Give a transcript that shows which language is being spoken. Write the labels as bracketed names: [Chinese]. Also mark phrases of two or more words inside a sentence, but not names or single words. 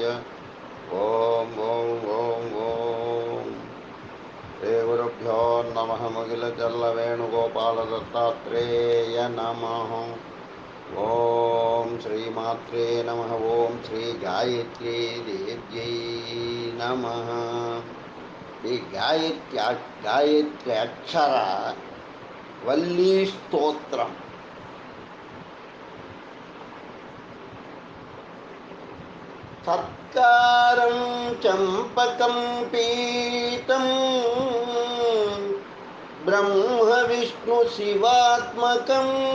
[Sanskrit] ॐ ॐ ॐ ॐ श्रीगुरुभ्यो नमः। मुगिलचल्लवेणुगोपालदत्तात्रेय नमः। ओम श्रीमात्रे नमः। ओम श्री गायत्री देव्यै नमः। [Telugu] ఈ గాయత్రి అక్షర వల్లీ స్తోత్రం. [Sanskrit] సత్కారం చంపకం పీతం బ్రహ్మ విష్ణు శివాత్మకం